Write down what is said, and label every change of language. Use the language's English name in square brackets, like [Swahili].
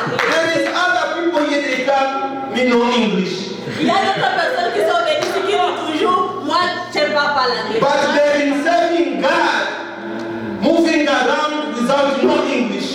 [English] There is other people here they can me know English. [French] Il y a d'autres personnes qui sont venues qui disent toujours, moi, je ne parle pas l'anglais. [English] But they've been serving God, moving around without no English.